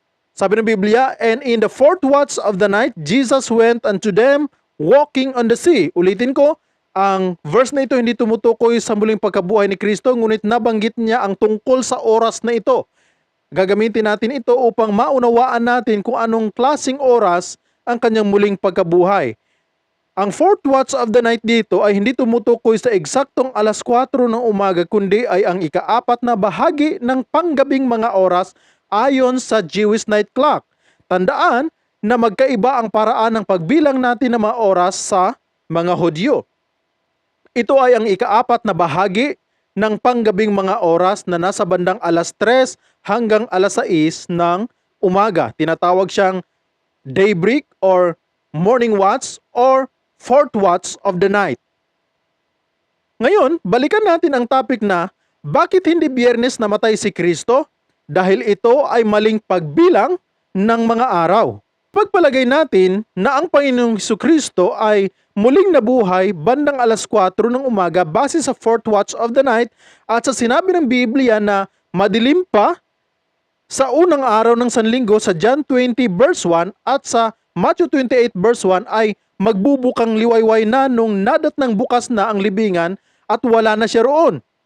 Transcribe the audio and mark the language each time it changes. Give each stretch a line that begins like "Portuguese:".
Filipino: Sabi ng Biblia,
English: and in the fourth watch of the night, Jesus went unto them walking on the sea.
Filipino: Ulitin ko, Ang verse na ito hindi tumutukoy sa muling pagkabuhay ni Kristo, ngunit nabanggit niya ang tungkol sa oras na ito. Gagamitin natin ito upang maunawaan natin kung anong klasing oras ang kanyang muling pagkabuhay. Ang
English: fourth watch of the night
Filipino: dito ay hindi tumutukoy sa eksaktong alas 4 ng umaga, kundi ay ang ika-4 na bahagi ng panggabing mga oras ayon sa
English: Jewish night clock.
Filipino: Tandaan na magkaiba ang paraan ng pagbilang natin ng mga oras sa mga Hudyo. Ito ay ang ika-4 na bahagi ng panggabing mga oras na nasa bandang alas 3 hanggang alas 6 ng umaga. Tinatawag siyang
English: daybreak or morning watch or fourth watch of the night.
Filipino: Ngayon, balikan natin ang topic na bakit hindi Biyernes namatay si Kristo? Dahil ito ay maling pagbilang ng mga araw. Pagpalagay natin na ang Panginoong Jesucristo ay muling nabuhay bandang alas 4 ng umaga base sa
English: fourth watch of the night
Filipino: at sa sinabi ng Biblia na madilim pa sa unang araw ng Sanlinggo sa John 20 verse 1 at sa Matthew 28 verse 1 ay magbubukang liwayway na nung nadatnang bukas na ang libingan at wala na siya roon.